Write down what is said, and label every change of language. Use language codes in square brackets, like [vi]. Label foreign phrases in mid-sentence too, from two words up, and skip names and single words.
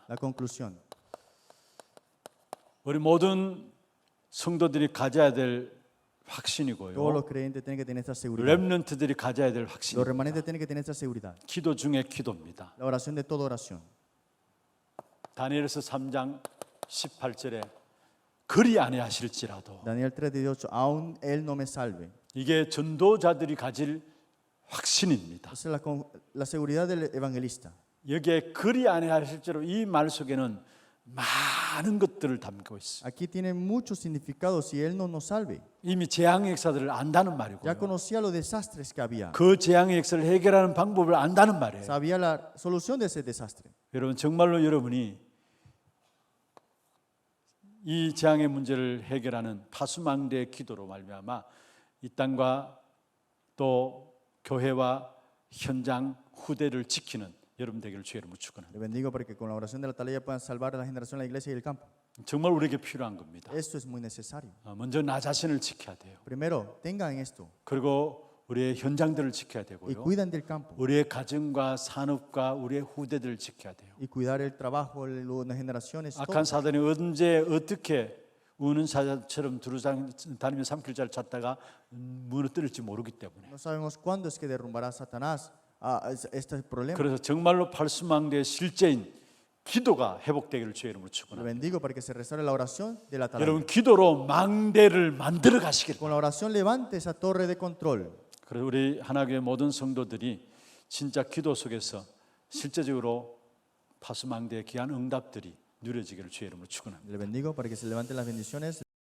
[es] La conclusión. [ko] 우리 모든 성도들이 가져야 될 [es] Todos [ko] 확신이고요. [es] los creyentes tienen que tener esta seguridad. [ko] 렘넌트들이 가져야 될 확신. [es] Los remanentes tienen que tener esta seguridad. [ko] 기도 중에 기도입니다. [es] La oración de toda oración. [ko] 다니엘서 3장 18절에 그리 아니하실지라도 [es] Daniel 3:18, aún él no me salve. [ko] 이게 전도자들이 가질 확신입니다. [es] Esa es la seguridad del evangelista. [ko] 여기에 그리 아니하실지라도 이 말 속에는 많은 것들을 담고 있어요. [es] Aquí tiene mucho significado si él no nos salve. [ko] 이미 재앙의 역사들을 안다는 [es] Ya [ko] 말이고요. [es] conocía los desastres que había. [ko] 그 재앙의 역사를 해결하는 방법을 안다는 말이에요. [es] Sabía la solución de ese desastre. [ko] 여러분 정말로 여러분이 이 재앙의 문제를 해결하는 파수망대의 기도로 말미암아 이 땅과 또 교회와 현장 후대를 지키는 여러분 되기를 주의 이름으로 축원합니다. [es] Le bendigo para que con la oración de la atalaya puedan salvar a la generación de la iglesia y el campo. [ko] 정말 우리에게 필요한 겁니다. [es] Esto es muy necesario. [ko] 먼저 나 자신을 지켜야 돼요. [es] Primero, tengan esto [ko] 그리고 우리의 현장들을 지켜야 [es] y [ko] 되고요. [es] cuidan del campo [ko] 우리의 가정과 산업과 우리의 후대들을 지켜야 돼요. [es] y cuidar el trabajo de las generaciones. [ko] 악한 사단이 언제 어떻게 우는 사자처럼 두루다니며 삼킬자를 찾다가 무너뜨릴지 모르기 때문에 [es] No sabemos cuándo es que derrumbará Satanás este problema. [ko] 그래서 정말로 팔수망대의 실제인 기도가 회복되기를 주의 이름으로 [es] Le [ko] 축원합니다. [es] bendigo para que se restaure la oración de la atalaya. [ko] 여러분 기도로 망대를 만들어 가시길 [es] Con la oración levante esa torre de control. [ko] 그래서 우리 하나교회 모든 성도들이 진짜 기도 속에서 실제적으로 파수망대의 귀한 응답들이 누려지기를 주의 이름으로 축원합니다. [es] Le bendigo para que se levanten las bendiciones.